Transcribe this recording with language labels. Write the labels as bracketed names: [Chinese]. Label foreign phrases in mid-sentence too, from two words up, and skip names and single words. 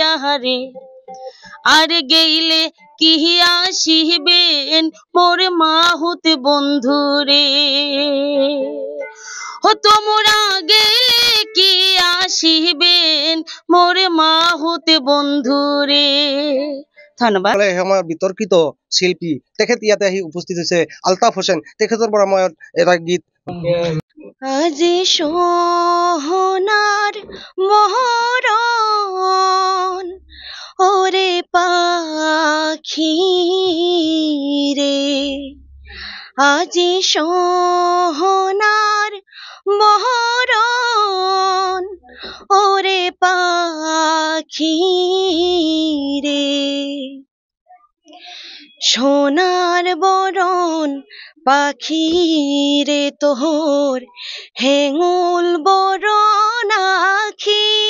[Bangla] রে আর গেইলে কি আসিবেন মোর মাহুত বন্ধু রে ও তোমরা গেলে কি আসিবেন মোর মাহুত বন্ধু রে ধন্যবাদ [Assamese] আমাৰ বিতৰ্কিত শিল্পী তেখেত ইয়াতে আহি উপস্থিত হৈছে আলতাফ হোসেন তেখেতৰ পৰা মই এটা গীত [Bangla] আজি সোণার মহরণ ওরে পাখি রে আজি সোনার মহরণ ওরে পাখি রে সোনার বরণ পাখি রে তোর হেঙুল বরণ আখি